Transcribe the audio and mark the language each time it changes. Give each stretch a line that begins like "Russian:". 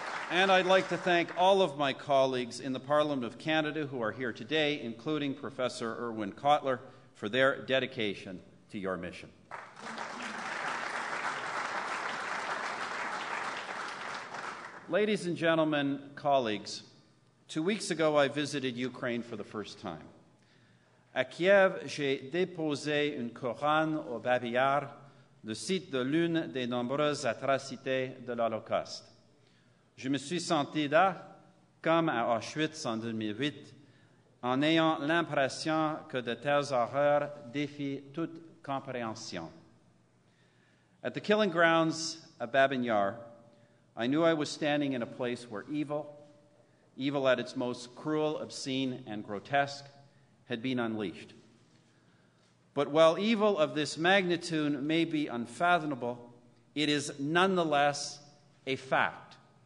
English: And I'd like to thank all of my colleagues in the Parliament of Canada who are here today, including Professor Irwin Cotler, for their dedication to your mission. Ladies and gentlemen, colleagues, 2 weeks ago I visited Ukraine for the first time.
French: À Kiev, j'ai déposé une couronne au Babillard, le site de l'une des nombreuses atrocités de l'Holocauste. Je me suis senti là, comme à Auschwitz en 2008, en ayant l'impression que de telles horreurs défient toute compréhension.
English: At the killing grounds of Babin Yar, I knew I was standing in a place where evil at its most cruel, obscene, and grotesque, had been unleashed. But while evil of this magnitude may be unfathomable, it is nonetheless a fact.